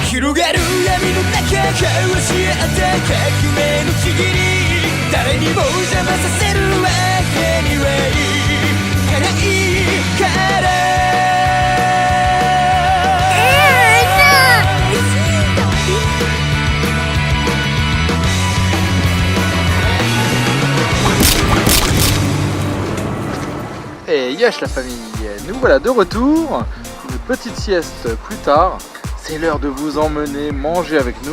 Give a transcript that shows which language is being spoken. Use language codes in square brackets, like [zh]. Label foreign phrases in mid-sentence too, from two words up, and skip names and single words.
[ja] 広がる闇の中交わし合った革命のちぎり誰にも邪魔させるわけにはいかないから [fr] Et yesh la famille, nous voilà de retour, une petite sieste plus tard, c'est l'heure de vous emmener manger avec nous.